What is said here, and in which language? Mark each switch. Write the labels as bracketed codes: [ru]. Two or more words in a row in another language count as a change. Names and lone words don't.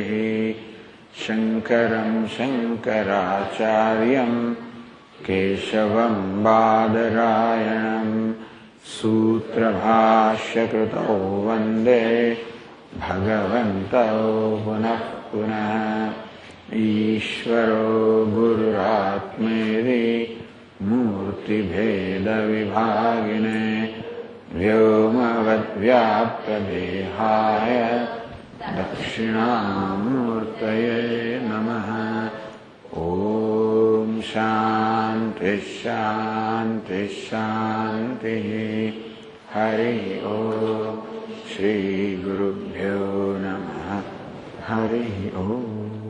[sa] शङ्करं शङ्कराचार्यं केशवं बादरायणं सूत्रभाष्यकृतौ वन्दे भगवन्तौ पुनः पुनः. ईश्वरो गुरुरात्मेति मूर्तिभेदविभागिने व्योमवद्व्याप्तदेहाय दक्षिणामूर्तये मूर्तये नमः। ओम शांति शांति शांति। हरि ओम। श्री गुरुभ्यो नमः। हरि ओम।